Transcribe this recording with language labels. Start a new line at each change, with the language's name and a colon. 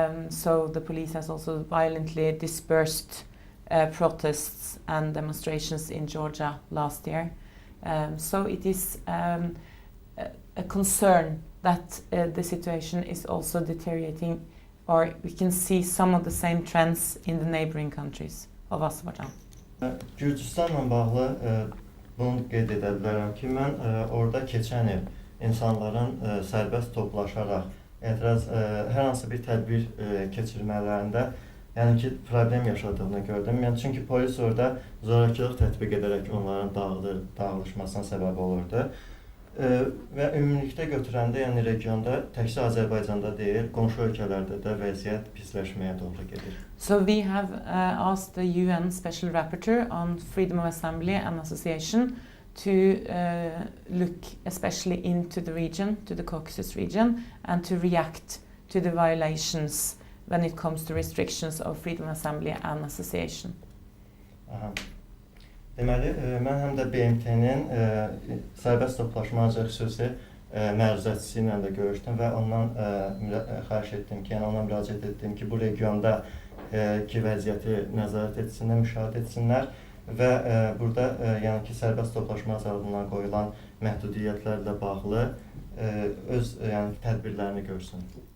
English: So the police has also violently dispersed protests and demonstrations in Georgia last year. So it is a concern that the situation is also deteriorating, or we can see some of the same trends in the neighboring countries of Azerbaijan.
Azerbaijani: Gürcüstanla bağlı bunu qeyd edə bilərəm ki, mən orada keçən il insanların sərbəst toplaşaraq hər hansı bir tədbir keçirmələrində ki, problem yaşadığını gördüm. Çünki polis orada zorakılıq tətbiq edərək onların dağılışmasına səbəb olurdu. Və ümumilikdə götürəndə, regionda təkcə Azərbaycanda deyil, qonşu ölkələrdə də vəziyyət pisləşməyə doğru gedir.
English: So we have asked the UN Special Rapporteur on Freedom of Assembly and Association to look especially into the region, to the Caucasus region, and to react to the violations when it comes to restrictions of freedom of assembly and association. Aha.
Azerbaijani: Deməli, mən həm də BMT-nin sərbəst toplaşmacı xüsusi məruzəçisi ilə də görüşdüm və ondan xahiş etdim ki, yəni ona müraciət etdim ki, bu regionda ki vəziyyəti nəzarət etsinlər, müşahidə etsinlər və burada yəni ki, sərbəst toplaşma azadlığına qoyulan məhdudiyyətlərlə bağlı öz yəni tədbirlərini görsün.